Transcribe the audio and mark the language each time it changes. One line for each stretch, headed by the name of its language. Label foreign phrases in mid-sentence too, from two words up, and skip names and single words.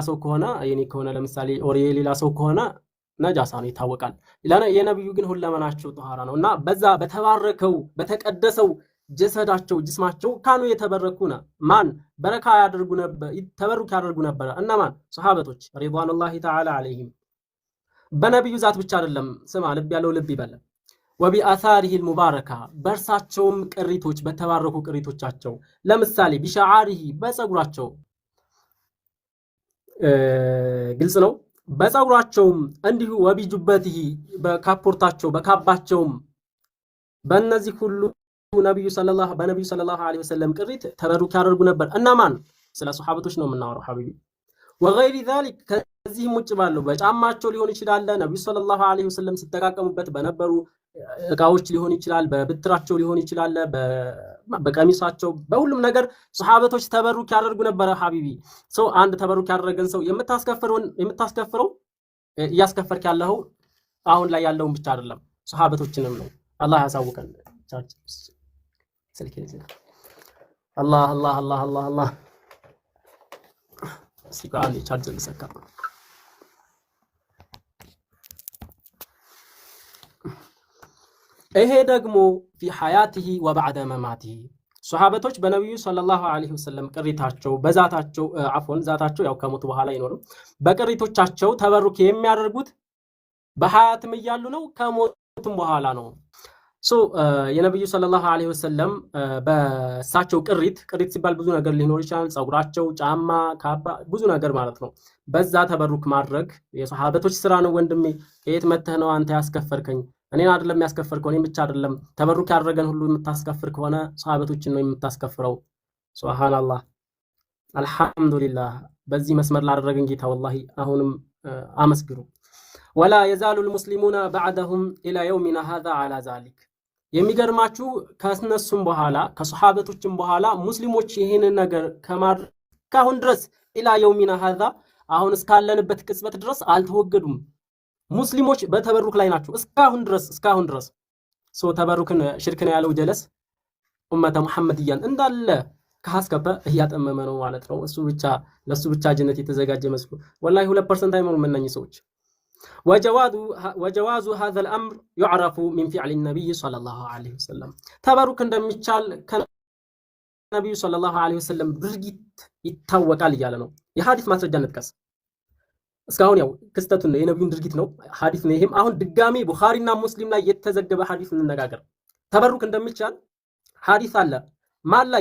Amharic: ሰው ከሆነ የኔ ከሆነ ለምሳሌ ኦር የሌላ ሰው ከሆነ ነጃሳ ነው ይታወቃል። የነብዩ ግን ሁለመናቸው ጧሃራ ነው እና በዛ በተባረከው በተቀደሰው ጀሰዳቸው ጅስማቸው ካኑ የተበረኩና ማን በረካ ያደርጉ ነበር ተበሩክ ያደርጉ ነበር። እና ማን ሱሐበቶች
Arabic: رضوان الله تعالى عليهم
Amharic: በነብዩ ዛት ብቻ አይደለም። ስማ ልብ ያለው ልብ ይበል።
Arabic: وبآثاره المباركة برساتهم
Amharic: ቅሪቶች በተባረኩ ቅሪቶቻቸው ለምሳሌ ቢሻዓሪሂ በፀጉራቸው ግልጽ ነው። በፀጉራቸውም እንዲሁ ወቢጁበቲሂ በካፖርታቸው በካባቸውም በእነዚህ ሁሉ ነብዩ
Arabic: صلى الله عليه وسلم
Amharic: ቅሪት ተበሩክ ያደርጉ ነበር። እና ማን ስለ ሱሐበቶች ነው የምናወራው ሐቢቢ።
Arabic: وغير ذلك
Amharic: ከዚህም ውጭ ባለው በጫማቸው ሊሆን ይችላል ነብዩ
Arabic: صلى الله عليه وسلم
Amharic: ሲተቃቀሙበት በነበሩ እቃዎች ሊሆን ይችላል፣ በብትራቸው ሊሆን ይችላል፣ በቀሚሳቸው በሁሉም ነገር ሱሐበቶች ተበሩክ ያደርጉ ነበር። ሐቢቢ ሰው አንድ ተበሩክ ያደረገን ሰው የምታስከፍረው እያስከፈርክ ያለው አሁን ላይ ያለውን ብቻ አይደለም ሱሐበቶችንም ነው። አላህ ያሳውቀን። አላህ አላህ አላህ አላህ አላህ ሲቃል ቻርጅ ልሰካ ይሄ ደግሞ
Arabic: في حياته وبعد مماته
Amharic: ሱሐበቶች በነብዩ
Arabic: صلى الله عليه وسلم
Amharic: ቅሪታቸው በዛታቸው አፎን ዛታቸው ያው ከሞቱ በኋላ ይኖርም በቅሪቶቻቸው ተበሩክ የሚያደርጉት በሐያትም እያሉ ነው ከሞቱም በኋላ ነው። የነብዩ
Arabic: صلى الله عليه وسلم
Amharic: በሳቸው ቅሪት ሲባል ብዙ ነገር ሊኖር ይችላል። ፀጉራቸው፣ ጫማ፣ ካባ ብዙ ነገር ማለት ነው። በዛ ተበሩክ ማድረግ የሱሐበቶች ስራ ነው። ወንድሜ ከየት መተህ ነው አንተ ያስከፈርከኝ? እኔን አይደለም ያስከፈርከው፣ እኔን ብቻ አይደለም ተበሩክ ያደረገን ሁሉ የምታስከፍር ከሆነ ሱሐበቶችን ነው የምታስከፍረው።
Arabic: سبحان الله الحمد لله።
Amharic: በዚህ መስመር ላደረገን ጌታ ወላሂ አሁንም አመስግኑ።
Arabic: ولا يزال المسلمون بعدهم الى يومنا هذا على ذلك
Amharic: የሚገርማችሁ ከነሱም በኋላ ከሱሐበቶችም በኋላ ሙስሊሞች ይሄንን ነገር ከማድረግ ድረስ
Arabic: إلى يومنا هذا
Amharic: አሁን እስካለንበት ቅጽበት ድረስ አልተወገዱም። ሙስሊሞች በተበሩክ ላይ ናቸው እስካሁን ድረስ ተበሩክን ሽርክ ነው ያለው ጀለስ
Arabic: أمة محمدية
Amharic: እንዳለ ከሐስከበ እያጠመመ ነው ማለት ነው። ለሱ ብቻ ጀነት የተዘጋጀ መስሎ ወላሂ 2% አይሞሉም እነኚህ ሰዎች
Arabic: وجواز هذا الأمر يعرف من فعل النبي صلى الله عليه وسلم تبرك
Amharic: እንደሚቻል ከነብዩ
Arabic: صلى الله عليه وسلم
Amharic: ድርጊት ይታወቃል እያለ ነው። የሐዲስ ማስረጃ እንጥቀስ። እስካሁን ያው ክስተቱን ነው የነብዩን ድርጊት ነው ሐዲስ ነው። ይሄም አሁን ድጋሚ ቡኻሪና ሙስሊም ላይ የተዘገበ ሐዲስ እንነጋገር። ተበሩክ እንደሚቻል ሐዲስ አለ። ማን ላይ?